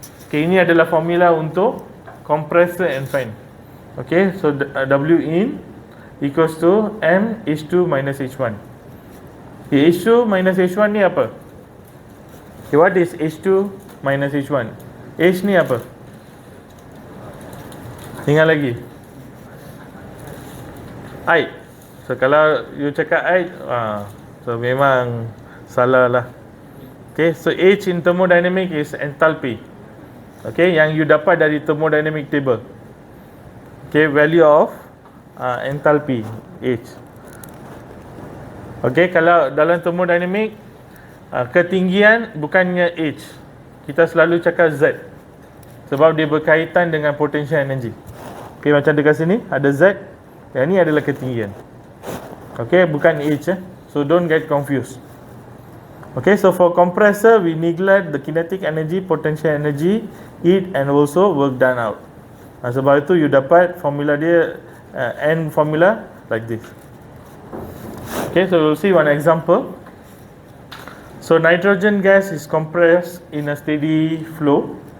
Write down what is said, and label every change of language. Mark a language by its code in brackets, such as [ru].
[ms] Okay, ini adalah formula untuk [en] compressor and fan. Okay, so W in equals to M H2 minus H1. Okay, H2 minus H1 [ms] ni apa? [en] Okay, what is H2 minus H1? H ni apa? [ms] Ingat lagi? Air. So kalau you cakap air, So memang salah lah. [en] Okay, so H in thermodynamic is enthalpy. [ms] Okay, yang you dapat dari thermodynamic table. [en] Okay, value of enthalpy H. Okay, [ms] kalau dalam thermodynamic ketinggian bukannya H. Kita selalu cakap Z. Sebab dia berkaitan dengan potential energy. Okay, macam dekat sini ada Z. Yang ni adalah ketinggian. [en] Okay, [ms] bukan [en] H. So don't get confused. Okay, so for compressor we neglect the kinetic energy, potential energy, heat and also work done out. [ms] Sebab itu you dapat formula dia N formula [en] like this. Okay, so we'll see one example. So nitrogen gas is compressed in a steady flow.